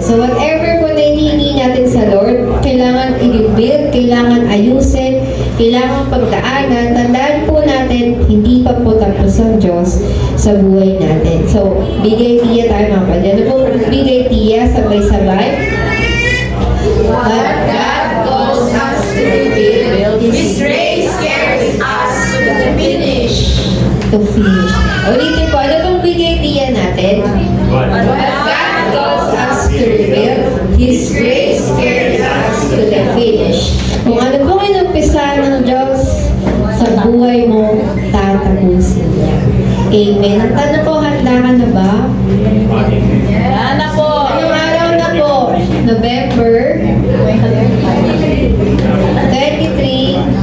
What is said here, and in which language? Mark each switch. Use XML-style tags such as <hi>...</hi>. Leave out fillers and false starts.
<tl>So whatever po na hinihingi natin sa Lord, kailangan i-rebuild, kailangan ayusin, kailangan pagdaanan. Tandaan po natin, hindi pa po tapos ang Diyos sa buhay natin. So, bigay tiya tayo mga kapatid. Ano po bigay tiya? Sabay-sabay.</tl> <en>But God calls us to rebuild. His grace carries us to the finish. To finish.</en> <tl>Ulitin po, ano pong bigay tiya natin?</tl> <en>But God calls us to rebuild. His grace carries us to the finish.</en> <tl>Kung ano pong inumpisahan ng Diyos sa buhay mo, tatapusin niya. Amen. Ang tanong po, handa ka na ba? Yan na po. Anong araw na po? November 23.</tl>